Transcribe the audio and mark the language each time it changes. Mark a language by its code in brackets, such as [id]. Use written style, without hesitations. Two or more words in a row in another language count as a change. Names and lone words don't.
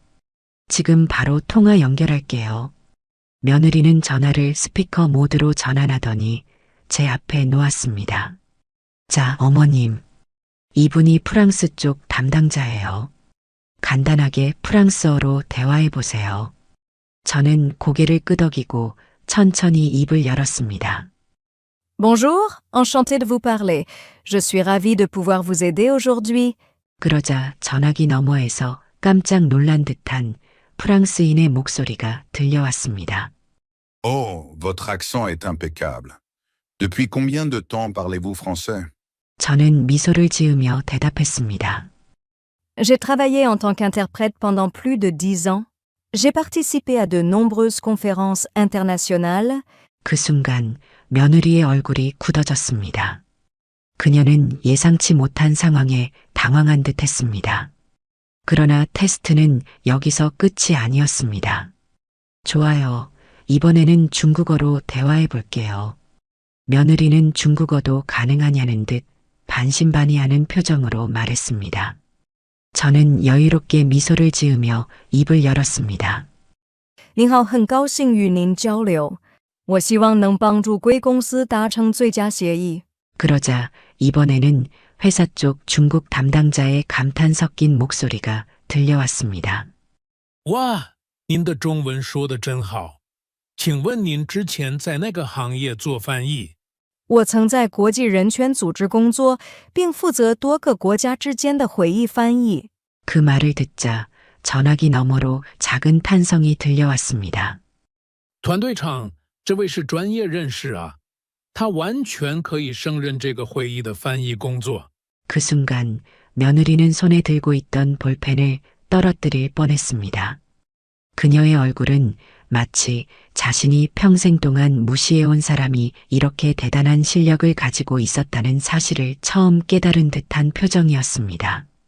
[ko] 지금 바로 통화 연결할게요. 며느리는 전화를 스피커 모드로 전환하더니 제 앞에 놓았습니다. 자, 어머님. 이분이 프랑스 쪽 담당자예요. 간단하게 프랑스어로 대화해 보세요. 저는 고개를 끄덕이고 천천히 입을 열었습니다. [fr] Bonjour, enchantée de vous parler. Je suis ravie de pouvoir vous aider aujourd'hui. [ko] 그러자 전화기 너머에서 깜짝 놀란 듯한 프랑스인의 목소리가 들려왔습니다. [fr] Oh, votre accent est impeccable. Depuis combien de temps parlez-vous français? [ko] 저는 미소를 지으며 대답했습니다. [fr] J'ai travaillé en tant qu'interprète pendant plus de 10 ans. J'ai participé à de nombreuses conférences internationales. [ko] 그 순간 며느리의 얼굴이 굳어졌습니다. 그녀는 예상치 못한 상황에 당황한 듯 했습니다. 그러나 테스트는 여기서 끝이 아니었습니다. 좋아요. 이번에는 중국어로 대화해 볼게요. 며느리는 중국어도 가능하냐는 듯 반신반의하는 표정으로 말했습니다. 저는 여유롭게 미소를 지으며 입을 열었습니다. [zh] 您好，很高兴与您交流。我希望能帮助贵公司达成最佳协议。 [ko] 그러자 이번에는 회사 쪽 중국 담당자의 감탄 섞인 목소리가 들려왔습니다. [zh] 哇，您的中文说得真好，请问您之前在那个行业做翻译？我曾在国际人权组织工作，并负责多个国家之间的会议翻译。 [ko] 그 말을 듣자 전화기 너머로 작은 탄성이 들려왔습니다. [zh] 团队长，这位是专业人士啊，他完全可以胜任这个会议的翻译工作。 [ko] 그 순간 며느리는 손에 들고 있던 볼펜을 떨어뜨릴 뻔했습니다. 그녀의 얼굴은 마치 자신이 평생 동안 무시해온 사람이 이렇게 대단한 실력을 가지고 있었다는 사실을 처음 깨달은 듯한 표정이었습니다.